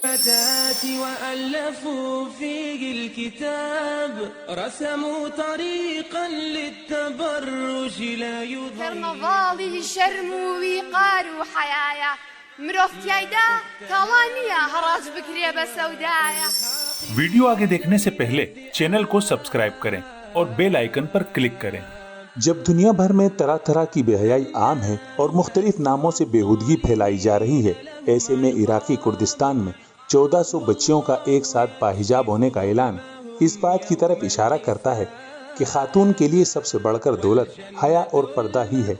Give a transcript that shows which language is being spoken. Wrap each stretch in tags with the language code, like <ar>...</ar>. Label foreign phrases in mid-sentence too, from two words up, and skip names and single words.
<ar>الفتاة وألفوا فيه الكتاب رسموا طريقا للتبرج لا يضيع</ar> <ckb>كرنفاڵی شەرم و ویقار و حەیایە مرۆڤتیایدا تاڵانیە هەڕاج بکرێ بە سەودایە.</ckb> <ur>ویڈیو آگے دیکھنے سے پہلے چینل کو سبسکرائب کریں اور</ur> <en>bell icon</en> <ur>پر کلک کریں. جب دنیا بھر میں طرح طرح کی بے حیائی عام ہے اور مختلف ناموں سے بےہودگی پھیلائی جا رہی ہے، ایسے میں عراقی کردستان میں 1400 بچیوں کا ایک ساتھ باحجاب ہونے کا اعلان اس بات کی طرف اشارہ کرتا ہے کہ خاتون کے لیے سب سے بڑھ کر دولت حیا اور پردہ ہی ہے.</ur>